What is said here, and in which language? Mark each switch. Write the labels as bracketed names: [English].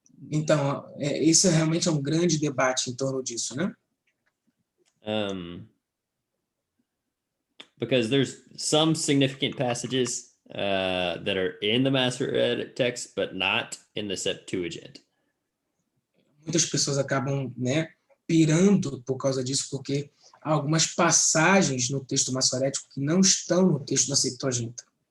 [Portuguese] Então, isso realmente é um grande debate em torno disso, né? [English] Because there's some significant passages that are in the Masoretic text, but not in the Septuagint. [Portuguese] Muitas pessoas acabam, né, pirando por causa disso, porque há algumas passagens no texto massorético que não estão no texto da Septuaginta.